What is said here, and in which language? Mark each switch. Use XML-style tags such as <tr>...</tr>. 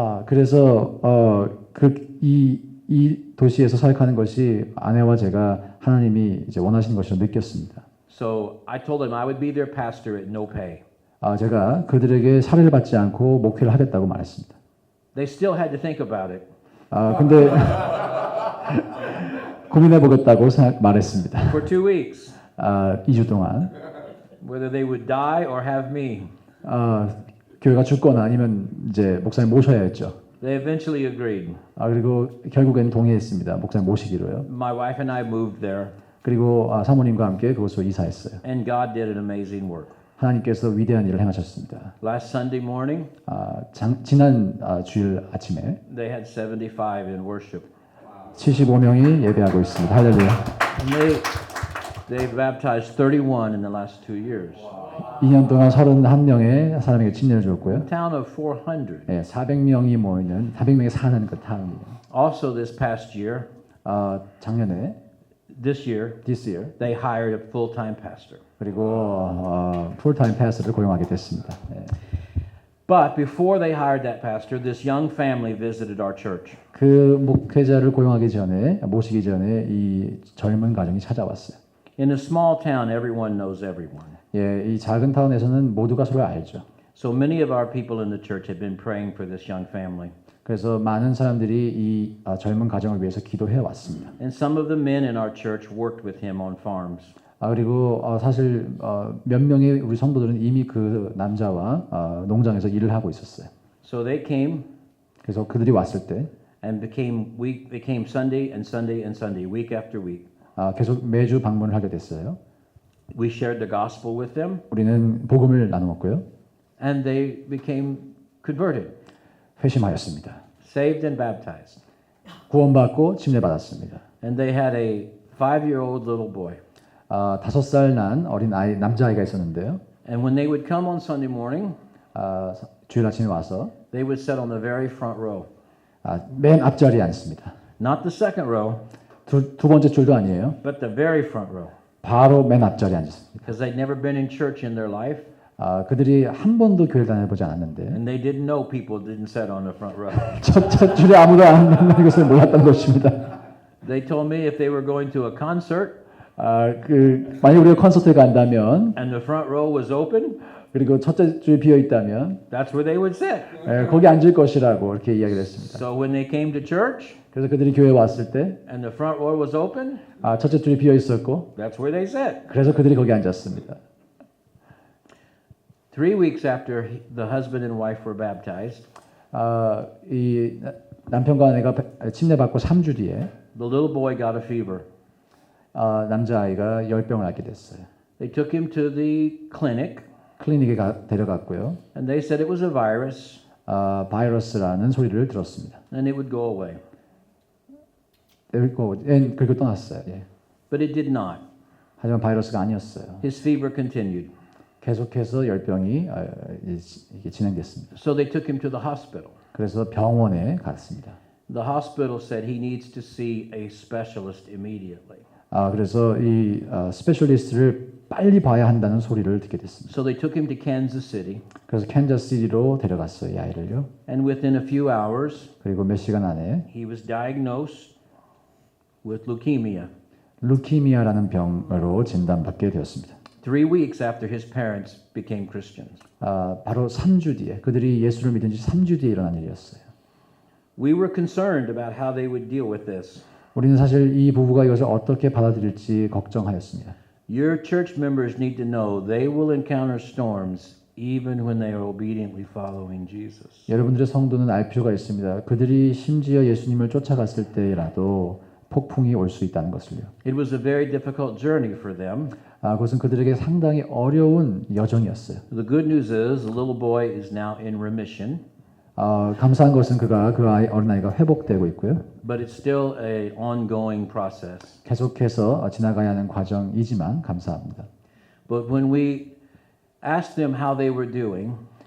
<ko>그래서 이 도시에서 사역하는 것이 아내와 제가 하나님이 이제 원하시는 것으로 느꼈습니다.</ko> <en>So I told them I would be their pastor at no pay.</en> <ko>제가 그들에게 살해를 받지 않고 목회를 하겠다고 말했습니다.</ko> <en>They still had to think about it.</en> <ko>근데 고민해 보겠다고 말했습니다.</ko> <en>For 2 weeks.</en> <ko>2주 동안</ko> <en>Whether they would die or have me.</en> <ko>교회가 죽거나 아니면 이제 목사님 모셔야 했죠.</ko> <en>They eventually agreed.</en> <ko>그리고 결국엔 동의했습니다. 목사님 모시기로요.</ko> <en>My wife and I moved there,</en> <ko>그리고 사모님과 함께 그곳으로 이사했어요.</ko> <en>and God did an amazing work.</en> <ko>하나님께서 위대한 일을 행하셨습니다.</ko> <en>Last Sunday morning,</en> <ko>지난 주일 아침에</ko> <en>they had 75 in worship.</en> <ko>75명이 예배하고 있습니다. 할렐루야.</ko> <en>And they baptized 31 in the last 2 years.</en> <ko>2년 동안 31명의 사람에게 침례를 줬고요.</ko> <en>A town of 400.</en> <ko>400명이 모이는 400명이 사는 그 타운이에요.</ko> <en>Also this past year,</en> <ko>작년에</ko> <en>this year, this year they hired a full-time pastor.</en> <ko>그리고 풀타임 패스를 고용하게 됐습니다.</ko> <en>But before they hired that pastor, this young family visited our church.</en> <ko>그 목회자를 고용하기 전에 모시기 전에 이 젊은 가정이 찾아왔어요.</ko> <en>In a small town, everyone knows everyone.</en> <ko>이 작은 타운에서는 모두가 서로 알죠.</ko> <en>So many of our people in the church have been praying for this young family.</en> <ko>그래서 많은 사람들이 이 젊은 가정을 위해서 기도해 왔습니다.</ko> <en>And some of the men in our church worked with him on farms.</en> <ko>그리고 사실 몇 명의 우리 성도들은 이미 그 남자와 농장에서 일을 하고 있었어요.</ko> <en>So they came</en> <ko>그래서 그들이 왔을 때</ko> <en>and became Sunday and Sunday and Sunday, week after week.</en> <ko>계속 매주 방문을 하게 됐어요.</ko> <en>We shared the gospel with them,</en> <ko>우리는 복음을 나누었고요.</ko> <en>and they became converted,</en> <ko>회심하였습니다.</ko> <en>saved and baptized.</en> <ko>구원받고 침례받았습니다.</ko> <en>And they had a 5-year-old little boy.</en> <ko>5살 난 어린 아이 남자아이가 있었는데요.</ko> <en>And when they would come on Sunday morning,</en> <ko>주일 아침에 와서</ko> <en>they would sit on the very front row.</en> <ko>맨 앞자리에 앉습니다.</ko> <en>Not the second row,</en> <ko>두 번째 줄도 아니에요.</ko> <en>but the very front row.</en> <ko>바로 맨 앞자리에 앉습니다.</ko> <en>Because they'd never been in church in their life,</en> <ko>그들이 한 번도 교회를 다녀보지 않았는데</ko> <en>and they didn't know people didn't sit on the front row.</en> <ko>첫 줄에 아무도 안 앉는 것을 몰랐던 것입니다.</ko> <en>They told me if they were going to a concert</en> <ko>만약 우리가 콘서트에 간다면</ko> <en>and the front row was open,</en> <ko>그리고 첫째 줄이 비어 있다면</ko> <en>that's where they would sit.</en> <ko>거기 앉을 것이라고 이렇게 이야기를 했습니다.</ko> <en>So when they came to church</en> <ko>그래서 그들이 교회에 왔을 때</ko> <en>and the front row was open,</en> <ko>첫째 줄이 비어 있었고</ko> <en>that's where they sat.</en> <ko>그래서 그들이 거기 앉았습니다.</ko> <en>3 weeks after the husband and wife were baptized,</en> <ko>이 남편과 아내가 침례받고 3주 뒤에</ko> <en>the little boy got a fever.</en> <ko>남자아이가 열병을 앓게 됐어요.</ko> <en>They took him to the clinic</en> <ko>클리닉에 데려갔고요.</ko> <en>and they said it was a virus</en> <ko>바이러스라는 소리를 들었습니다.</ko> <en>and it would go away.</en> <ko>그리고 떠났어요.</ko> <en>But it did not.</en> <ko>하지만 바이러스가 아니었어요.</ko> <en>His fever continued.</en> <ko>계속해서 열병이 이게 진행됐습니다.</ko> <en>So they took him to the hospital.</en> <ko>그래서 병원에 갔습니다.</ko> <en>The hospital said he needs to see a specialist immediately.</en> <ko>그래서 이 스페셜리스트를 빨리 봐야 한다는 소리를 듣게 됐습니다.</ko> <en>So they took him to Kansas City.</en> <ko>그래서 캔자스시티로 데려갔어요, 이 아이를요.</ko> <en>And within a few hours,</en> <ko>그리고 몇 시간 안에</ko> <en>he was diagnosed with leukemia.</en> <ko>루키미아라는 병으로 진단받게 되었습니다.</ko> <en>3 weeks after his parents became Christians.</en> <ko>바로 3주 뒤에 그들이 예수를 믿은 지 3주 뒤에 일어난 일이었어요.</ko> <en>We were concerned about how they would deal with this.</en> <ko>우리는 사실 이 부부가 이것을 어떻게 받아들일지 걱정하였습니다.</ko> <en>Your church members need to know they will encounter storms even when they are obediently following Jesus.</en> <ko>여러분들의 성도는 알 필요가 있습니다. 그들이 심지어 예수님을 쫓아갔을 때라도 폭풍이 올 수 있다는 것을요.</ko> <en>It was a very difficult journey for them.</en> <ko>그것은 그들에게 상당히 어려운 여정이었어요.</ko> <en>The good news is the little boy is now in remission.</en> <ko>감사한 것은 그 어린아이가 회복되고 있고요.</ko> <en>But it's still an ongoing process.</en> <ko>계속해서 지나가야 하는 과정이지만 감사합니다.</ko> <en>But when we asked them how they were doing,</en>